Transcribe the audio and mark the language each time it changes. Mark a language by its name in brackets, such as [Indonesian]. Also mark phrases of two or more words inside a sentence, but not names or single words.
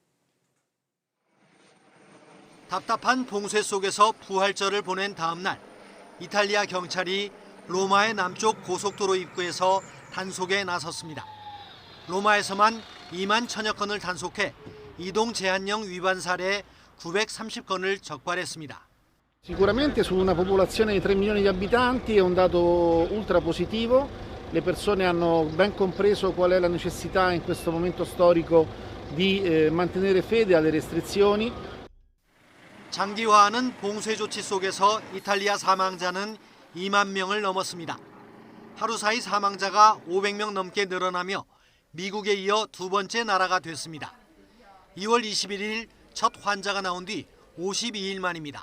[Korean] 답답한 봉쇄 속에서 부활절을 보낸 다음 날 이탈리아 경찰이 로마의 남쪽 고속도로 입구에서 단속에 나섰습니다. 로마에서만 2만 천여 건을 단속해 이동 제한령 위반 사례 930건을 적발했습니다. [Italian] Sicuramente su una popolazione di 3 milioni di abitanti è un dato ultra positivo, le persone hanno ben compreso qual è la necessità in questo momento storico di mantenere fede alle restrizioni. [Korean] 장기화하는 봉쇄 조치 속에서 이탈리아 사망자는 2만 명을 넘었습니다. 하루 사이 사망자가 500명 넘게 늘어나며 미국에 이어 두 번째 나라가 됐습니다. 2월 21일 첫 환자가 나온 뒤 52일 만입니다.